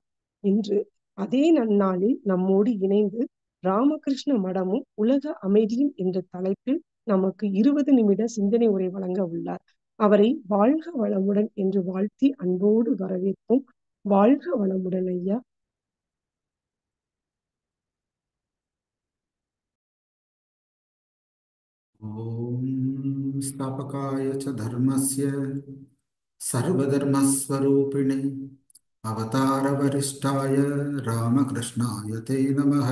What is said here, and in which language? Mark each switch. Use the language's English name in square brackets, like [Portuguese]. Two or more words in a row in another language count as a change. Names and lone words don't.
[Tamil] இன்று அதே நன்னாளில் நம்மோடு இணைந்து ராமகிருஷ்ண மடமும் உலக அமைதியும் என்ற தலைப்பில் நமக்கு 20 நிமிட சிந்தனை உரை வழங்க உள்ளார். அவரை வாழ்க வளமுடன் என்று வாழ்த்தி அன்போடு வரவேற்போம். வாழ்க வளமுடன் ஐயா. [Sanskrit] ओम स्थापकाय च धर्मस्य सर्वधर्मस्वरूपिणे अवतारवरिष्ठाय रामकृष्णाय ते नमः।